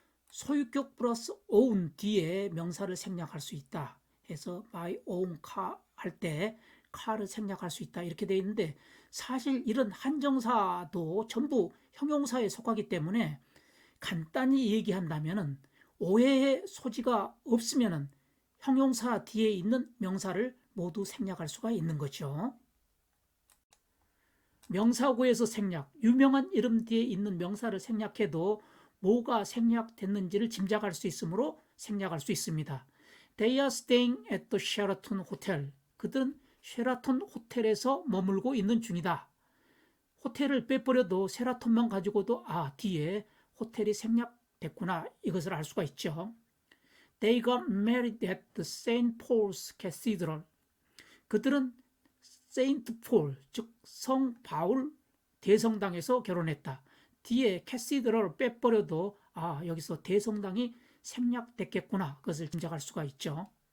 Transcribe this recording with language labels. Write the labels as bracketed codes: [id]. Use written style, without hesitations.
[ko] 소유격 플러스 own 뒤에 명사를 생략할 수 있다 해서 [en] my own car [ko] 할 때 car를 생략할 수 있다 이렇게 되어 있는데 사실 이런 한정사도 전부 형용사에 속하기 때문에 간단히 얘기한다면 오해의 소지가 없으면 형용사 뒤에 있는 명사를 모두 생략할 수가 있는 거죠. 명사구에서 생략, 유명한 이름 뒤에 있는 명사를 생략해도 뭐가 생략됐는지를 짐작할 수 있으므로 생략할 수 있습니다. [en] They are staying at the Sheraton Hotel. [ko] 그들은 쉐라톤 호텔에서 머물고 있는 중이다. 호텔을 빼버려도 쉐라톤만 가지고도 뒤에 호텔이 생략됐구나 이것을 알 수가 있죠. [en] They got married at the St. Paul's Cathedral. [ko] 그들은 세인트 폴, 즉 성 바울 대성당에서 결혼했다. 뒤에 캐시드럴을 빼버려도 여기서 대성당이 생략됐겠구나. 그것을 짐작할 수가 있죠.